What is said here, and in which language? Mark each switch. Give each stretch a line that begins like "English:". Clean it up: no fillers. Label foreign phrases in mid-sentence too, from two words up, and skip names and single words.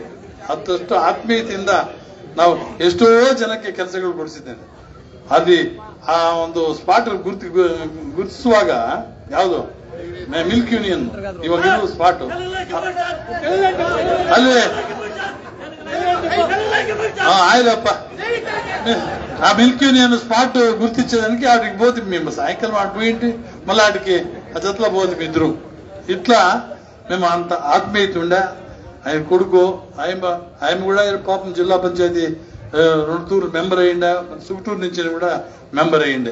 Kannada: ಅಷ್ಟು ಆತ್ಮೀಯತೆಯಿಂದ ನಾವು ಎಷ್ಟೋ ಜನಕ್ಕೆ ಕೆಲಸಗಳು ಕೊಡಿಸಿದ್ದೇನೆ. ಅಲ್ಲಿ ಆ ಒಂದು ಸ್ಪಾಟ್ ಗುರುತಿಸುವಾಗ ಯಾವುದು
English: milk union
Kannada: ಇವಾಗ ಸ್ಪಾಟ್ ಅಲ್ಲಿ ಆಯ್ತಪ್ಪ,
Telugu: ఆ
English: milk union
Telugu: స్పాట్ గుర్తించేదానికి ఆడికి పోతే మేము సాయంకాలం ఆడ పోయింటి మళ్ళీ ఆడికి ఆ జతలో పోతే ఇద్దరు. ఇట్లా మేము అంత ఆత్మీయత ఉండే. ఆయన కొడుకు ఆయన కూడా పాపం జిల్లా పంచాయతీ రొండూరు మెంబర్ అయ్యిండే, సుగుటూరు నుంచి కూడా మెంబర్ అయ్యిండే.